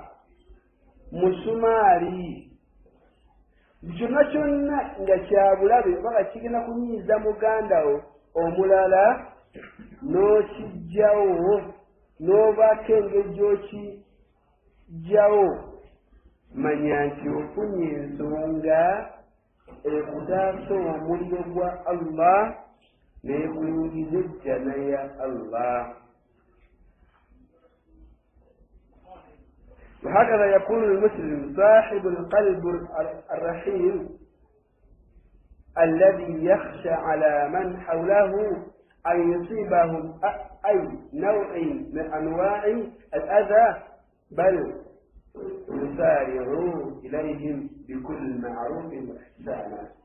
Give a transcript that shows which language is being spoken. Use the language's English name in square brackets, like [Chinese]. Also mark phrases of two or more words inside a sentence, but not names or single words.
[Ganda] musumaali kyonna kyonna nga kyabulabe oba nga kigenda kunyiiza mugandawo omulala n'okijjawo n'obaako engeri gy'okijjawo manya nti ofunye ensonga ekutaasa omuliro gwa Allah n'ekuyingiza ejjana ya Allah. [Arabic] وهكذا يكون المسلم صاحب القلب الرحيم الذي يخشى على من حوله أن يصيبهم أي نوع من أنواع الأذى بل يسارعوا إليهم بكل معروف وإحسان.